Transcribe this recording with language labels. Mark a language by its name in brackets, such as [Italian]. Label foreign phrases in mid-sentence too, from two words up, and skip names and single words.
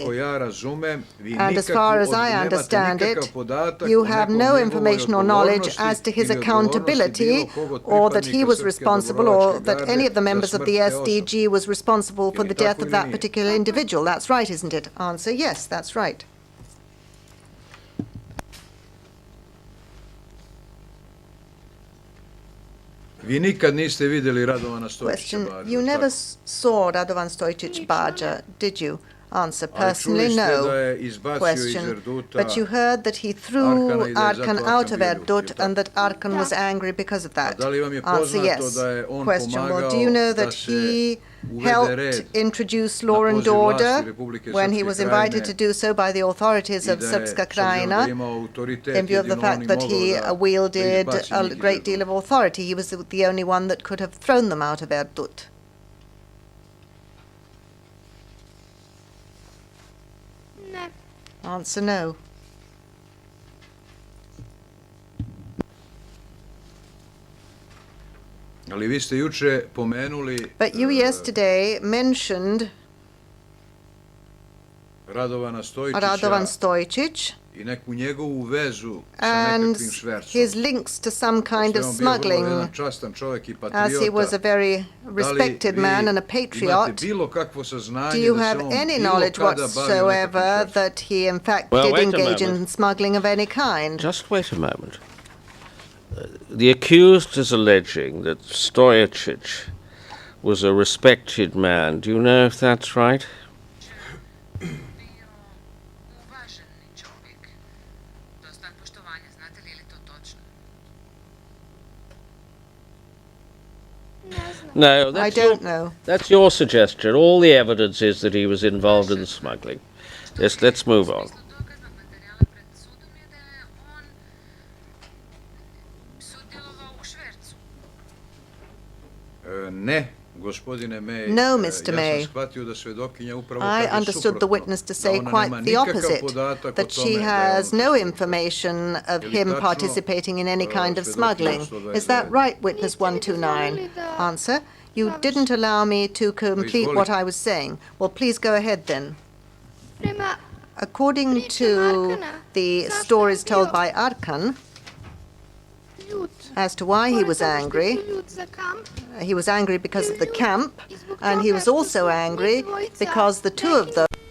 [English] And as far as I understand it, you have no information or knowledge as to his accountability, or that he was responsible, or that any of the members of the SDG was responsible for the death of that particular individual. That's right, isn't it? Answer, yes, that's right. [Serbian] Vi nikad niste vidjeli Radovana Stojića [English] Question, [Serbian] Bađu, [English] you never [Serbian] tako? [English] saw Radovan Stojičić Bađa, did you? Answer, [Serbian] Ali [English] personally, [Serbian] čuli ste [English] no. [Serbian] da je izbacio iz [English] Question, [Serbian] Erduta [English] but you heard that he threw [Serbian] Arkana i da je zato [English] Arkan Arkan out of [Serbian] bio [English] Erdut [Serbian] ljut, [English] and that Arkan was angry because of that. [Serbian] da li vam je [English] Answer, [Serbian] poznato [English] yes. [Serbian] da je on [English] Question, well, do [Serbian] pomagao [English] you know [Serbian] da [English] that [Serbian] se [English] he [Serbian] uvede [English] helped [Serbian] red [English] introduce [Serbian] na [English] law and [Serbian] poziv vlasti [English] order [Serbian] Republike [English] when he [Serbian] Srpske [English] was invited to [Serbian] Krajine [English] do so by the authorities [Serbian] i [English] of [Serbian] da je, [English] Srpska [Serbian] s obzirom da je [English] Krajina, [Serbian] imao autoritet, [English] in view of the [Serbian] jedino on [English] fact [Serbian] i [English] that [Serbian] mogao [English] he [Serbian] da [English] wielded [Serbian] izbaci [English] a [Serbian] njih iz [English] great deal [Serbian] Erduta. [English] of authority. He was the only one that could have thrown them out of Erdut. [Serbian] Ne. [English] Answer, no. [Serbian] Ali vi ste juče pomenuli [English] But you yesterday mentioned [Serbian] Radovana Stojičića [English] Radovan Stojičić [Serbian] i neku njegovu vezu sa [English] and [Serbian] nekakvim švercom. [English] his links to some kind of [Serbian] Pošto je on bio vrlo [English] smuggling, [Serbian] jedan častan čovjek i [English] as he was a [Serbian] patriota. [English] very [Serbian] Da li [English] respected [Serbian] vi [English] man and a [Serbian] imate [English] patriot. [Serbian] bilo kakvo [English] Do [Serbian] saznanje [English] you [Serbian] da se [English] have [Serbian] on [English] any [Serbian] bilo [English] knowledge [Serbian] kada bavio [English] whatsoever [Serbian] nekakvim švercom? [English] that he in fact Well, did wait a engage in moment. smuggling of any kind? Just wait a moment. The accused is alleging that Stojacic was a respected man. Do you know if that's right? [Croatian] Uvaženi čovjek. Dosta poštovanja, znate li je to točno? [Serbian] Ne znam. [English] No, I that's don't know. That's your suggestion. All the evidence is that he was involved in the smuggling. Let's move on. [Croatian] U smislu dokaznog materijala pred sudom je da je on sudjelovao u švercu. [Serbian] Ne, Gospodine May, [English] No, [Serbian] ja [English] Mr. [Serbian] sam [English] May. [Serbian] shvatio da svedokinja upravo [English] I [Serbian] kaže [English] understood the [Serbian] suprotno, [English] witness to [Serbian] da [English] say [Serbian] ona [English] quite [Serbian] nema [English] the [Serbian] nikakav [English] opposite, [Serbian] podatak o [English] that she [Serbian] tome da je [English] has [Serbian] on [English] no [Serbian] učestvovao. [English] information of [Serbian] Je li [English] him [Serbian] tačno, [English] participating in any kind of [Serbian] svedokinja [English] smuggling. [Serbian] 129? [English] Is that right, witness 129? Answer: you didn't allow me to complete what I was saying. Well, please go ahead then. [Serbian] Prema [English] According to the stories told by Arkan, [Serbian] ljud. [English] as to why he was angry, [Serbian] Ljud za kamp. [English] he was angry because of the camp, and he was also angry because the two of them